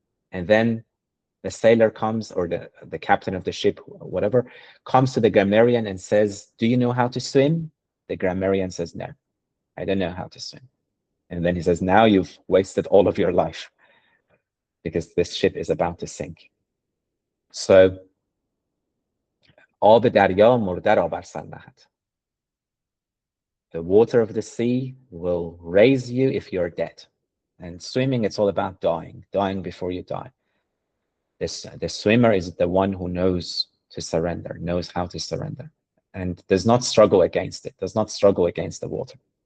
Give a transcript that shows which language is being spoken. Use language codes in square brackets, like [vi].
[en] And then the sailor comes, or the captain of the ship, whatever, comes to the grammarian and says, do you know how to swim? The grammarian says, no, I don't know how to swim. And then he says, now you've wasted all of your life because this ship is about to sink. [fa] So, آب دریا مرده را بر سر نهد. [en] The water of the sea will raise you if you're dead. And swimming, it's all about dying before you die. The swimmer is the one who knows to surrender, knows how to surrender, and does not struggle against it, does not struggle against the water.